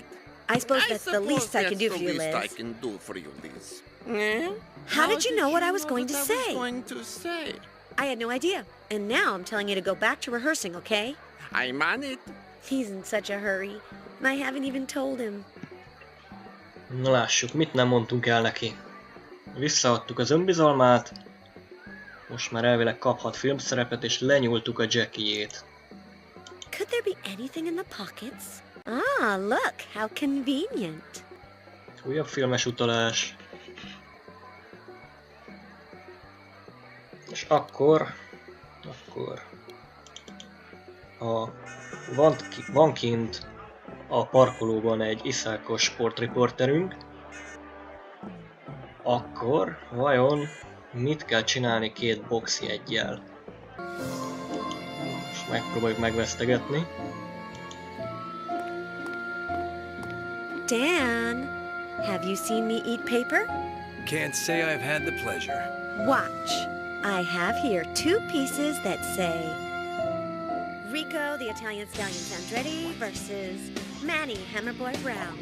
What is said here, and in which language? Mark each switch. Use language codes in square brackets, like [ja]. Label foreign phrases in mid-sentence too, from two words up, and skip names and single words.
[en] I suppose that's the least I can do for you, That's the Liz. least I can do for you, Liz. Yeah? How did you know what I was going to what I say? was going to say? I had no idea. And now I'm telling you to go back to rehearsing, okay? I'm on it. He's in such a hurry. And I haven't even told him. [hu] Na lássuk, mit nem mondtunk el neki. Visszaadtuk az önbizalmát. Most már elvileg kaphat filmszerepet, és lenyúltuk a Jackie-jét. [en] Could there be anything in the pockets? Ah, look, how convenient. [hu] Újabb filmes utalás. És akkor van kint a parkolóban egy iszákos sportriporterünk, akkor vajon mit kell csinálni két boxjeggyel? Most megpróbáljuk megvesztegetni. [en] Dan, have you seen me eat paper? Can't say I've had the pleasure. Watch. I have here 2 pieces that say Rico, the Italian stallion Andretti versus Manny, Hammerboy Brown.